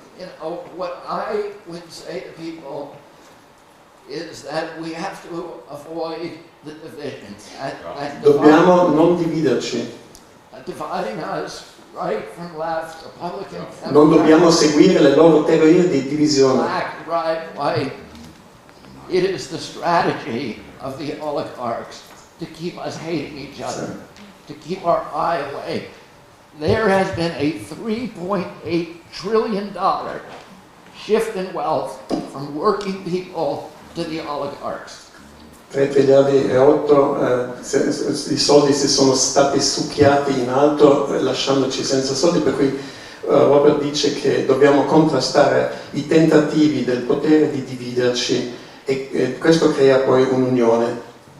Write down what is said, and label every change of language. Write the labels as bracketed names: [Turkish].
[English] You know, what I would say to people is that we have to avoid the division. [Italian] Dobbiamo non dividerci. [English] Dividing us right from left, Republican, [Italian] Non dobbiamo seguire le loro teorie di divisione. [English] black, right, white. It is the strategy of the oligarchs to keep us hating each other, to keep our eye away. There has been a $3.8 trillion shift in wealth from working people to the oligarchs. [Italian] 3 miliardi e 8 i soldi si sono stati succhiati in alto lasciandoci senza soldi, per cui Robert dice che dobbiamo contrastare i tentativi del potere di dividerci e questo crea poi un'unione.